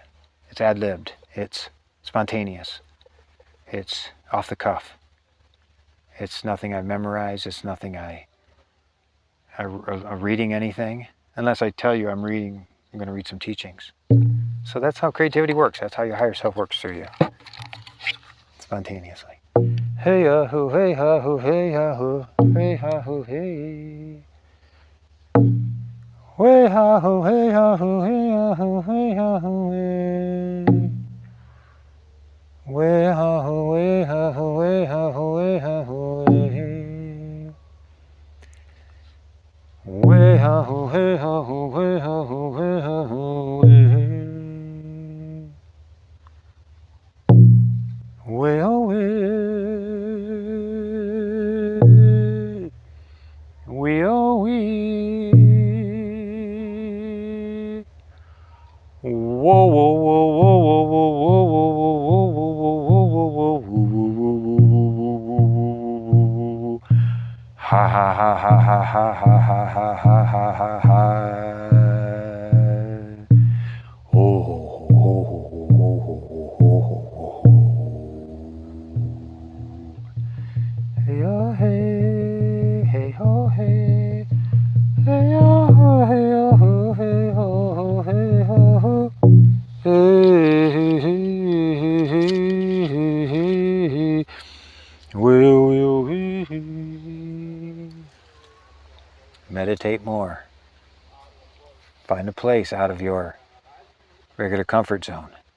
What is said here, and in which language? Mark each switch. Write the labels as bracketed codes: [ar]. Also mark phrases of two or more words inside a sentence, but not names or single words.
[en] It's ad-libbed. It's spontaneous. It's off the cuff. It's nothing I've memorized. It's nothing I'm reading anything. Unless I tell you I'm going to read some teachings. So that's how creativity works. That's how your higher self works through you. Spontaneously. Hey ha hoo, hey ha hoo, hey ha hoo, hey ha hoo, hey. Way ha hoo, hey ha hoo, hey ha hoo, hey ha hoo, hey. Way ha hoo, hey ha hoo, hey ha hoo, hey ha hoo, hey. Way ha hoo, hey ha hoo, hey ha hoo, hey ha hoo, hey. Way oh way, we oh we. Whoa whoa whoa whoa whoa whoa whoa whoa whoa whoa whoa. Ha ha ha ha ha ha ha ha ha ha ha ha. Oh ho ho ho ho ho ho ho. Hey oh hey, hey ho hey, hey oh hey oh hey ho hey ho. Hey hey hey hey. Will meditate more. Find a place out of your regular comfort zone.